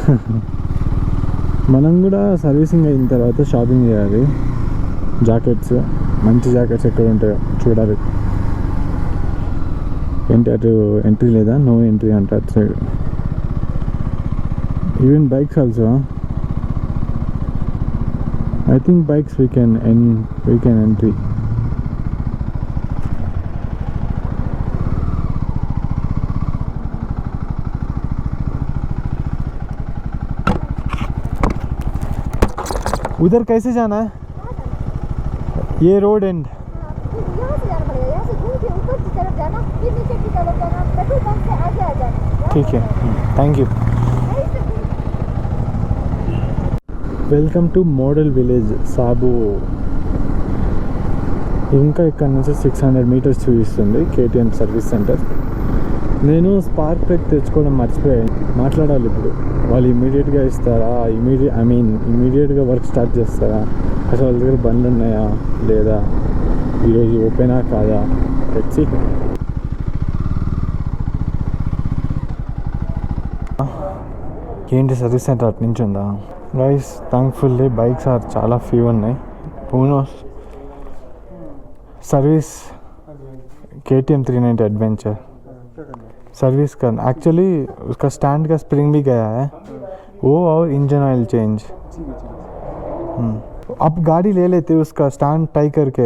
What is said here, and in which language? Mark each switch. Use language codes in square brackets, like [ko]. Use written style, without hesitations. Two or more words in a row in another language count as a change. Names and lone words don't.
[te] మనం కూడా సర్వీసింగ్ అయిన తర్వాత షాపింగ్ చేయాలి. జాకెట్స్, మంచి జాకెట్స్ ఎక్కడ ఉంటాయో చూడాలి. ఏంటి అటు ఎంట్రీ లేదా? [en] no entry [te] అంట అటు సైడ్. [en] even bikes also. I think bikes we can entry. [hi] उधर कैसे जाना है? ये रोड एंड ठीक है, [en] thank you. welcome to model village సాబు. [te] ఇంకా ఇక్కడ నుంచి 600 meters చూపిస్తుంది కేటీఎం [en] service center. [te] నేను స్పార్క్ ప్లగ్ తెచ్చుకోవడం మర్చిపోయాను. మాట్లాడాలి ఇప్పుడు. వాళ్ళు ఇమీడియట్గా ఇస్తారా? ఇమీడియట్గా [en] work start [te] చేస్తారా? అసలు వాళ్ళ దగ్గర బండ్లు ఉన్నాయా లేదా? ఈరోజు ఓపెనా కాదా? తెచ్చి ఏంటి [en] service center [te] అటు నుంచి ఉందా? [en] guys thankfully bikes [te] చాలా ఫ్యూ ఉన్నాయి. [hi] పూనోస్ सर्विस KTM 390 एडवेंचर सर्विस करना. एक्चुअली उसका स्टैंड का स्प्रिंग भी गया है वो, और [en] engine oil change. [hi] अब गाड़ी ले लेते उसका [en] stand tie [hi] करके.